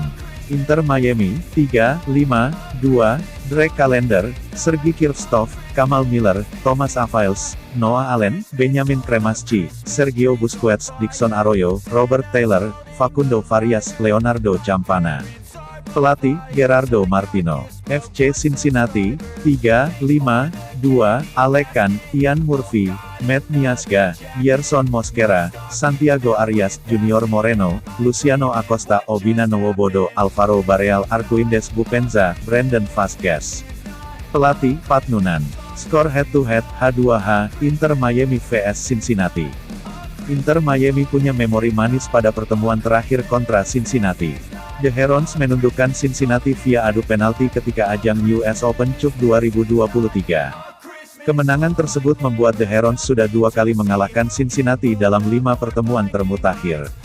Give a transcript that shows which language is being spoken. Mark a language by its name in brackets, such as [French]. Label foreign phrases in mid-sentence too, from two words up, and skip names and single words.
[Indonesian] Inter Miami, 3-5-2, Drake Callender, Sergi Kirchhoff, Kamal Miller, Thomas Avails, Noah Allen, Benjamin Cremaschi, Sergio Busquets, Dixon Arroyo, Robert Taylor, Facundo Farias, Leonardo Campana. Pelatih, Gerardo Martino. FC Cincinnati, 3-5-2, Alec Can, Ian Murphy, Matt Miazga, Yerson Mosquera, Santiago Arias, Junior Moreno, Luciano Acosta, Obina Nwobodo, Alvaro Barreal, Arquindes Bupenza, Brandon Vazquez. Pelatih, Pat Noonan. Skor head-to-head, H2H, Inter Miami vs Cincinnati. Inter Miami punya memori manis pada pertemuan terakhir kontra Cincinnati. The Herons menundukkan Cincinnati via adu penalti ketika ajang US Open Cup 2023. Kemenangan tersebut membuat The Herons sudah 2 kali mengalahkan Cincinnati dalam 5 pertemuan termutakhir.